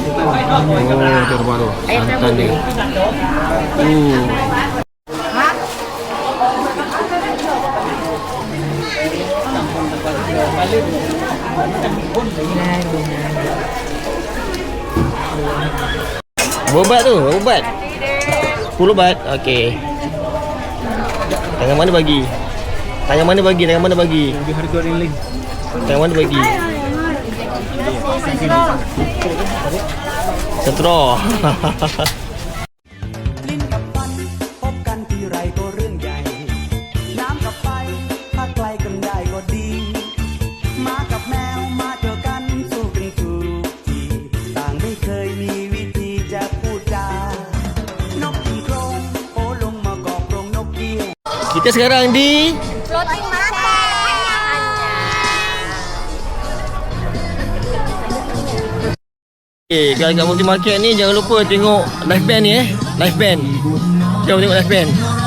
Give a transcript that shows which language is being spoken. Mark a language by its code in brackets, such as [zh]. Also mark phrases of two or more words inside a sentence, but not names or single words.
[ms] Oh, tu baru. Santan dia. Berapa tu? Berapa baht? 10 baht. Okey. Tangan mana bagi? Tangan mana bagi? Tangan mana bagi? Harga ringgit. Tangan mana bagi? Straw. [th] ลิ้นกับฟันพบกันทีไรก็เรื่องใหญ่น้ำกับไฟถ้าไกลกันได้ก็ดีหมากับแมวมาเจอกันสู้กันทุกทีต่างไม่เคยมีวิธีจะพูดจานกกินโครงโผล่ลงมากอบโรงนกเกี้ยว [ms] Kita sekarang di [en] Floating market. [ms] Okay, kat [en] floating market [ms] ni jangan lupa tengok [en] live band [ms] ni [en] live band. Jom tengok live band.